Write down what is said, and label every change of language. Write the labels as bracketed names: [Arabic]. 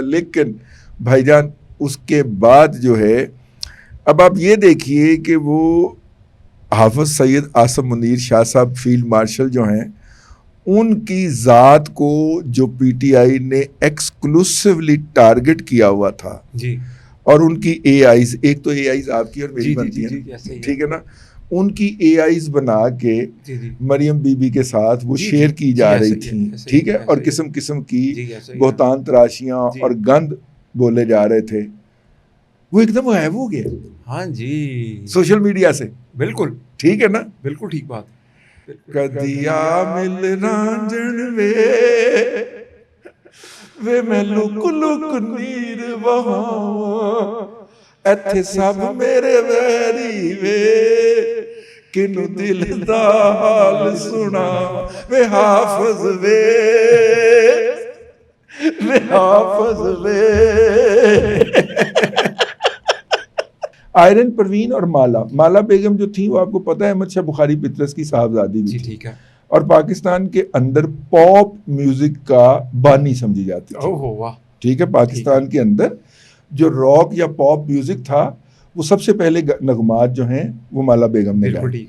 [Urdu] لیکن بھائی جان اس کے بعد جو ہے اب آپ یہ دیکھیے کہ وہ حافظ سید آصم منیر شاہ صاحب فیلڈ مارشل جو ہیں ان کی ذات کو جو پی ٹی آئی نے ایکسکلوسیولی ٹارگٹ کیا ہوا تھا اور ان کی اے آئیز, ایک تو اے آئیز آپ کی اور میری بنتی ہیں, ٹھیک ہے نا, ان کی اے آئیز بنا کے مریم بی بی کے ساتھ وہ شیئر کی جا رہی تھیں, ٹھیک ہے, اور قسم قسم کی بہتان تراشیاں اور گند بولے جا رہے تھے, وہ ایک دم غائب ہو گیا. ہاں جی, سوشل میڈیا سے. بالکل ٹھیک ہے نا, بالکل ٹھیک بات. [Punjabi] کدیا مل رانجن وے میں لک لک نیر وہاں ایتھے سب میرے ویری وے کنو دل دا حال سنا وے حافظ وے حافظ وے. [Urdu] آئرن پروین اور مالا بیگم جو تھی وہ آپ کو پتہ ہے احمد شاہ بخاری پطرس کی صاحبزادی بھی تھی, اور پاکستان کے اندر پاپ میوزک کا بانی سمجھی جاتی تھی. ٹھیک ہے, پاکستان کے اندر جو راک یا پاپ میوزک تھا وہ سب سے پہلے نغمات جو ہیں وہ مالا بیگم نے گائے.